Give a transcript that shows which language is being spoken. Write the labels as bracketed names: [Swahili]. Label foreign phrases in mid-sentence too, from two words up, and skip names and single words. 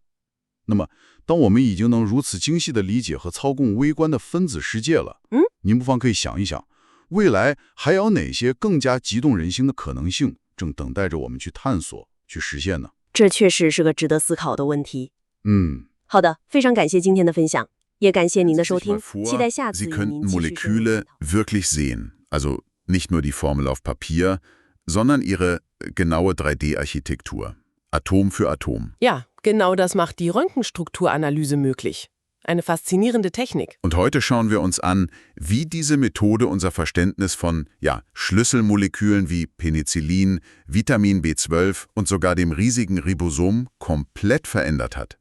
[Chinese] 那么，当我们已经能如此精细地理解和操控微观的分子世界了，您不妨可以想一想，未来还有哪些更加激动人心的可能性正等待着我们去探索、去实现呢？这确实是个值得思考的问题。好的，非常感谢今天的分享，也感谢您的收听，期待下次与您继续深入探讨。 [German] wirklich sehen. Also Nicht nur die Formel auf Papier, sondern ihre genaue 3D-Architektur. Atom für Atom. Ja, genau das macht die Röntgenstrukturanalyse möglich. Eine faszinierende Technik. Und heute schauen wir uns an, wie diese Methode unser Verständnis von Schlüsselmolekülen wie Penicillin, Vitamin B12 und sogar dem riesigen Ribosom komplett verändert hat.